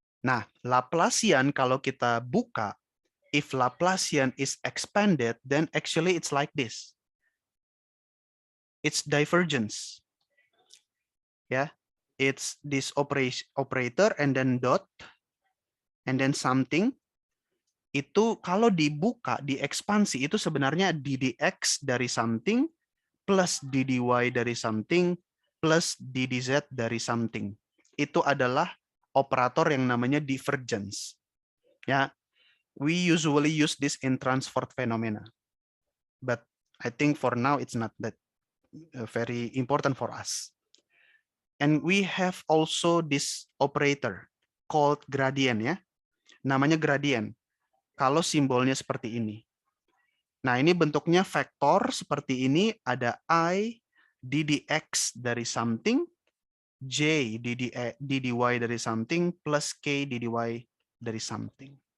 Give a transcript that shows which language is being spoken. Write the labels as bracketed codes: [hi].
[id] Nah, Laplacian kalau kita buka, [en] if Laplacian is expanded, then actually it's like this. It's divergence. Yeah, it's this operator and then dot and then something. [id] Itu kalau dibuka, diekspansi, itu sebenarnya ddx dari something plus ddy dari something plus ddz dari something. Itu adalah operator yang namanya divergence. [en] Ya, we usually use this in transport phenomena. But I think for now it's not that very important for us. And we have also this operator called gradient ya. [id] Namanya gradient. Kalau simbolnya seperti ini. Nah, ini bentuknya vektor seperti ini, ada I ddx dari something, J ddy dari something, plus K ddy dari something.